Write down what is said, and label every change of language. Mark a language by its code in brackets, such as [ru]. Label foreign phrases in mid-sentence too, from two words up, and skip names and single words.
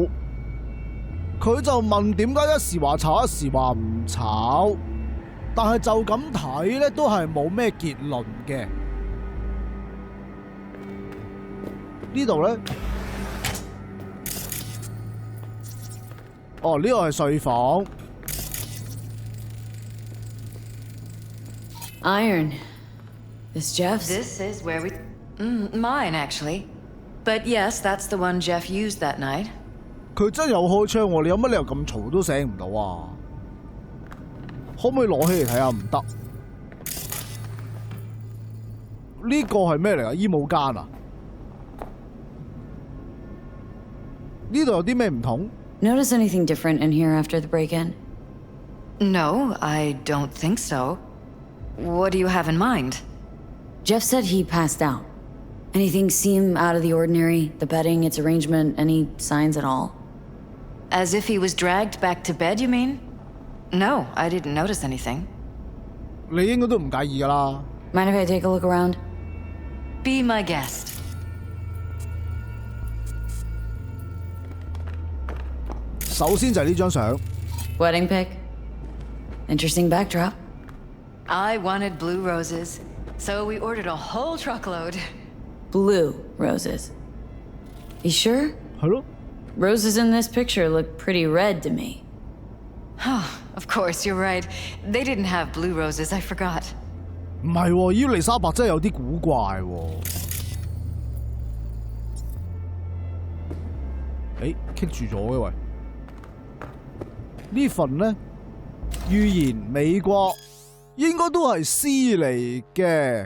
[yue] 佢就問點解一時話炒，一時話唔炒，但係就咁睇呢，都係冇咩結論嘅。呢度呢，哦，呢個係睡房。 [en] Iron. This Jeff's? This is where we... mine, actually. But yes, that's the one Jeff used that night. [yue] 佢真有開槍喎！你有乜理由咁嘈都醒唔到啊？可唔可以攞起嚟睇下？唔得。呢個係咩嚟啊？衣帽間啊？呢度有啲咩唔同？ [en] Notice anything different in here after the break-in? No, I don't think so. What do you have in mind? Jeff said he passed out. Anything seem out of the ordinary? The bedding, its arrangement, any signs at all? As if he was dragged back to bed, you mean? No, I didn't notice anything. [yue] 你應該都唔介意㗎啦。 [en] Mind if I take a look around? Be my guest. [yue] 首先就係呢張相。 [en] Wedding pic? Interesting backdrop. I wanted blue roses, so we ordered a whole truckload. Blue roses. You sure? [yue] 係咯。 [en] Roses in this picture look pretty red to me. Of course, you're right. They didn't have blue roses, I forgot. [yue] 唔係喎，伊麗莎白真係有啲古怪喎。誒，棘住咗嘅喂。呢份呢，預言美國應該都係 C 嚟嘅。